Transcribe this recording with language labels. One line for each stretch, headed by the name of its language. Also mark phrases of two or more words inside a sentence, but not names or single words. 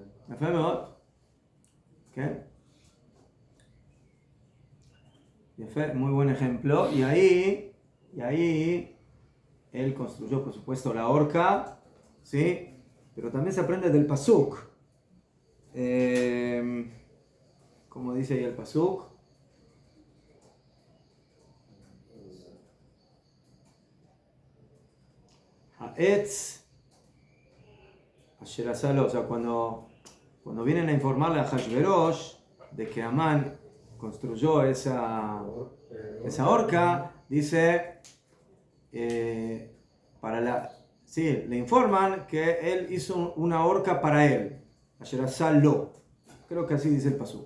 Spanish: ¿Qué? Muy buen ejemplo. Y ahí él construyó, por supuesto, la horca, ¿sí? Pero también se aprende del pasuk. ¿Cómo dice ahí el pasuk?
Hebrew: העץ אשר עשה לו,
Spanish: o sea, cuando vienen a informarle a Hashverosh de que Amán construyó esa horca, dice, le informan que él hizo una horca para él,
Hebrew: אשר עשה לו,
Spanish: creo que así dice el pasuk.